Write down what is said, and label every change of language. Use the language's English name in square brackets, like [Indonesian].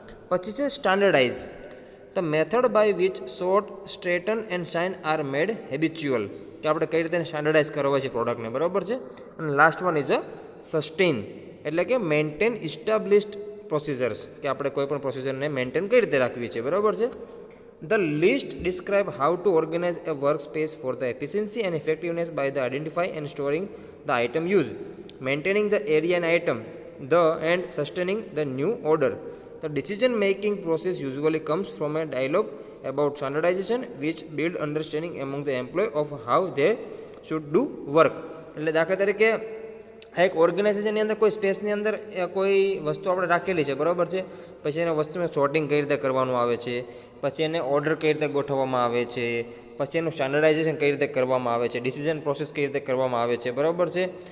[Gujarati] પછી છે [English] standardize, the method by which sort, straighten and shine are made habitual, [Gujarati] કે આપણે કઈ રીતે સ્ટાન્ડર્ડાઇઝ કરવા છે પ્રોડક્ટને. બરાબર છે. અને [English] last one is a sustain [Gujarati] એટલે કે [English] maintain established procedures, [Gujarati] કે આપણે કોઈ પણ પ્રોસિજરને મેન્ટેન કઈ રીતે રાખવી છે. બરાબર છે. [English] The list describe how to organize a workspace for the efficiency and effectiveness by the identify and storing the item used, maintaining the area and item, and sustaining the new order. The decision-making process usually comes from a dialogue about standardization, which build understanding among the employee of how they should do work. [Gujarati] એટલે દાખલા તરીકે આ એક ઓર્ગેનાઇઝેશનની અંદર કોઈ સ્પેસની અંદર કોઈ વસ્તુ આપણે રાખેલી છે. બરાબર છે. પછી એને વસ્તુને સોર્ટિંગ કઈ રીતે કરવાનું આવે છે, પછી એને ઓર્ડર કઈ રીતે ગોઠવવામાં આવે છે, પછી એનું સ્ટાન્ડર્ડાઇઝેશન કઈ રીતે કરવામાં આવે છે, ડિસિઝન પ્રોસેસ કઈ રીતે કરવામાં આવે છે. બરાબર છે.